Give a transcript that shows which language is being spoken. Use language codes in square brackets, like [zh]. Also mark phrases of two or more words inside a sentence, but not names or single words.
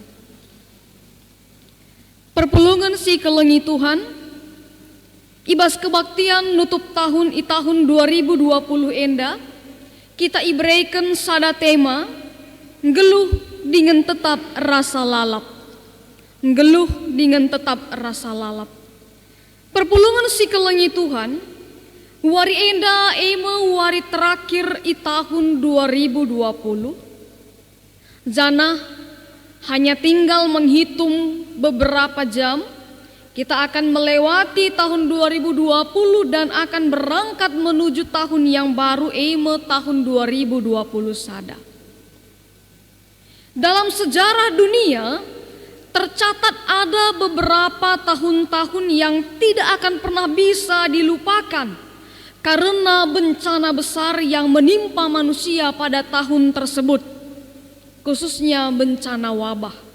[btx] Perpulungan si kelengi Tuhan, ibas kebaktian nutup tahun 2020 enda, kita ibreken sada tema, ngeluh dengan tetap rasa lalap. Ngeluh dengan tetap rasa lalap. Perpulungan si kelengi Tuhan, wari enda ema wari terakhir i tahun 2020. [id] Jana hanya tinggal menghitung beberapa jam, kita akan melewati tahun 2020 dan akan berangkat menuju tahun yang baru tahun 2021 sada. Dalam sejarah dunia tercatat ada beberapa tahun-tahun yang tidak akan pernah bisa dilupakan karena bencana besar yang menimpa manusia pada tahun tersebut, khususnya bencana wabah.